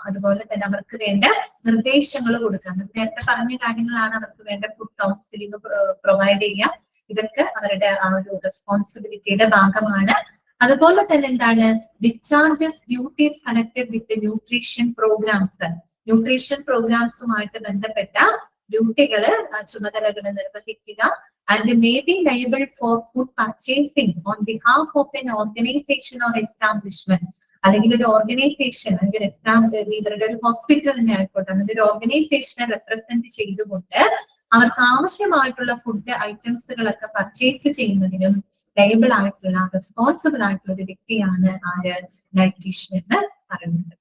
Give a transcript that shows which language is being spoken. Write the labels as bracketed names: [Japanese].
[Malayalam] അതുപോലെ തന്നെ അവർക്ക് വേണ്ട നിർദ്ദേശങ്ങൾ കൊടുക്കാം. നേരത്തെ പറഞ്ഞ കാര്യങ്ങളാണ് അവർക്ക് വേണ്ട ഫുഡ് കൗൺസിലിംഗ് പ്രൊവൈഡ് ചെയ്യാം. ഇതൊക്കെ അവരുടെ ആ ഒരു റെസ്പോൺസിബിലിറ്റിയുടെ ഭാഗമാണ്. അതുപോലെ തന്നെ എന്താണ്, [English] Discharges duties connected with nutrition programs. [Malayalam] Nutrition പ്രോഗ്രാംസുമായിട്ട് ബന്ധപ്പെട്ട ഡ്യൂട്ടികള്, ചുമതലകൾ നിർവഹിക്കുക. [English] And may be liable for food purchasing on behalf of an organization or establishment. [Malayalam] അല്ലെങ്കിൽ ഒരു ഓർഗനൈസേഷൻ, അല്ലെങ്കിൽ ഇവരുടെ ഒരു ഹോസ്പിറ്റലിനെ ആയിക്കോട്ടെ, അതിന്റെ ഒരു ഓർഗനൈസേഷനെ റെപ്രസെന്റ് ചെയ്തുകൊണ്ട് അവർക്ക് ആവശ്യമായിട്ടുള്ള ഫുഡ് ഐറ്റംസുകളൊക്കെ പർച്ചേസ് ചെയ്യുന്നതിനും ലയബിൾ ആയിട്ടുള്ള, റെസ്പോൺസിബിൾ ആയിട്ടുള്ള ഒരു വ്യക്തിയാണ് ആര്, ഡയറ്റീഷ്യൻ എന്ന് പറയുന്നത്.